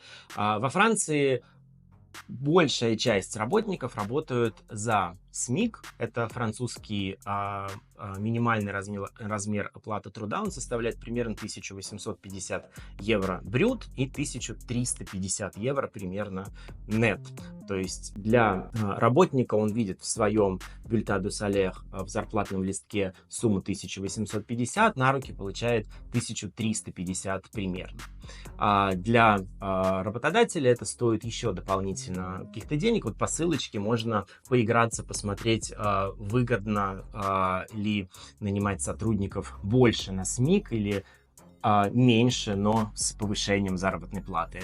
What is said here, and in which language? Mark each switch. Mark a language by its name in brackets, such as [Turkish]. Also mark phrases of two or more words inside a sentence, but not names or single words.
[Russian] Во Франции большая часть работников работают за СМИК, это французский минимальный размер оплаты труда, он составляет примерно 1850 евро брют и 1350 евро примерно нет. То есть для работника он видит в своем [French] bulletin de salaire [Russian] в зарплатном листке сумму 1850, на руки получает 1350 примерно. Для работодателя это стоит еще дополнительно каких-то денег. Вот по ссылочке можно поиграться, посмотреть, выгодно ли нанимать сотрудников больше на СМИК или меньше, но с повышением заработной платы.